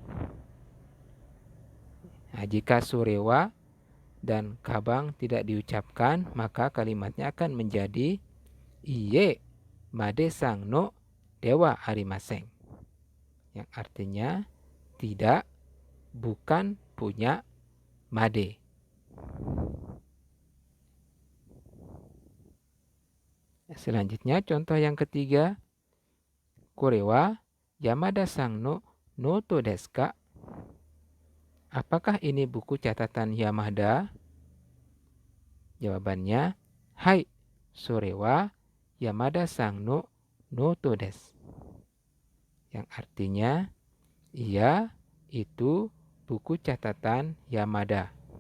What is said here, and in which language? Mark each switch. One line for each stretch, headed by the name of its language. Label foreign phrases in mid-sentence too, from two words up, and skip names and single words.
Indonesian: Nah, jika
Japanese: それは
Indonesian: dan kabang tidak diucapkan, maka kalimatnya akan menjadi
Japanese: いいえ マデさんの ではありません.
Indonesian: Yang artinya tidak, bukan punya Made. Selanjutnya contoh yang ketiga,
Japanese: これは山田さんのノートですか?
Indonesian: Apakah ini buku catatan Yamada?
Japanese: Jawabannya, はい、それは山田さんのノートです.
Indonesian: Yang artinya, iya, itu buku catatan Yamada.